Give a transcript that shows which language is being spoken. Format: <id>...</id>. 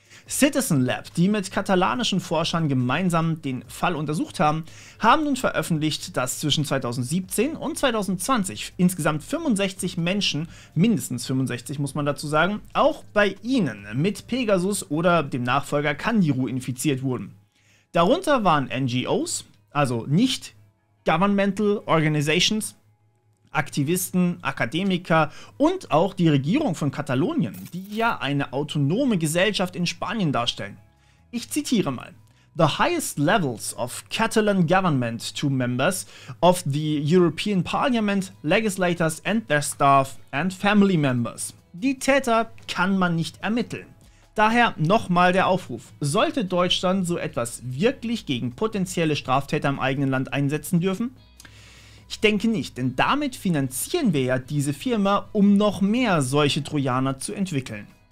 <de>Citizen Lab, die mit katalanischen Forschern gemeinsam den Fall untersucht haben, haben nun veröffentlicht, dass zwischen 2017 und 2020 insgesamt 65 Menschen, mindestens 65 muss man dazu sagen, auch bei ihnen mit Pegasus oder dem Nachfolger Candiru infiziert wurden. Darunter waren NGOs, also nicht Governmental Organizations, Aktivisten, Akademiker und auch die Regierung von Katalonien, die ja eine autonome Gesellschaft in Spanien darstellen. Ich zitiere mal.</de> <en>The highest levels of Catalan government to members of the European Parliament, legislators and their staff and family members.</en> <de>Die Täter kann man nicht ermitteln. Daher nochmal der Aufruf. Sollte Deutschland so etwas wirklich gegen potenzielle Straftäter im eigenen Land einsetzen dürfen? Ich denke nicht, denn damit finanzieren wir ja diese Firma, um noch mehr solche Trojaner zu entwickeln.</de>